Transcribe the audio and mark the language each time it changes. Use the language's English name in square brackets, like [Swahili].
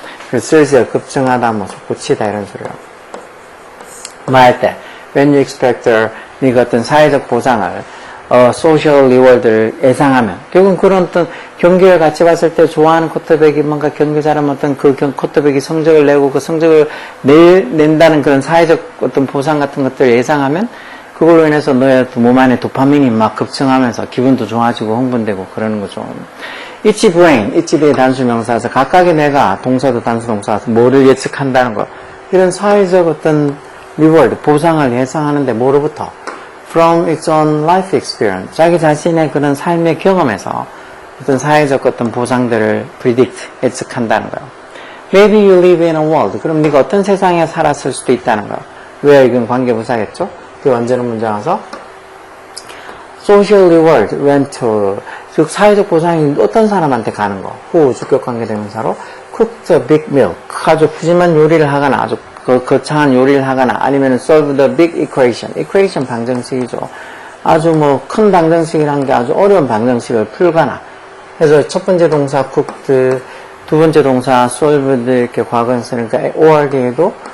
[Korean] 그래서 surge가 급증하다, 뭐 솟구치다 이런 소리요. 뭐 할 때 when you expect 네가 어떤 사회적 보상을 social reward를 예상하면 결국은 그런 어떤 경기를 같이 봤을 때 좋아하는 쿼터백이 뭔가 경기 잘하면 어떤 그 쿼터백이 성적을 내고 그 성적을 낸다는 그런 사회적 어떤 보상 같은 것들을 예상하면 그걸로 인해서 너의 몸 안에 도파민이 막 급증하면서 기분도 좋아지고 흥분되고 그러는 거죠. each brain, each의 단수명사에서 각각의 뇌가 동사도 단수동사에서 뭐를 예측한다는 거 이런 사회적 어떤 reward, 보상을 예상하는데 뭐로부터? [English] From its own life experience. [Korean] 자기 자신의 그런 삶의 경험에서 어떤 사회적 어떤 보상들을 predict, 예측한다는 거예요. [English] Maybe you live in a world. [Korean] 그럼 네가 어떤 세상에 살았을 수도 있다는 거예요. 왜 이건 관계부사겠죠? 그 완전한 문장 와서 social reward went to 즉 사회적 보상이 어떤 사람한테 가는 거. 후 주격관계대명사로 [English] cook the big meal. [Korean] 아주 푸짐한 요리를 하거나 아주 거창한 요리를 하거나 아니면 [English] solve the big equation. [Korean] equation 방정식이죠. 아주 뭐 큰 방정식이란 게 아주 어려운 방정식을 풀거나 그래서 첫 번째 동사 cooked, 두 번째 동사 solved 이렇게 과거형 쓰니까 or 뒤에도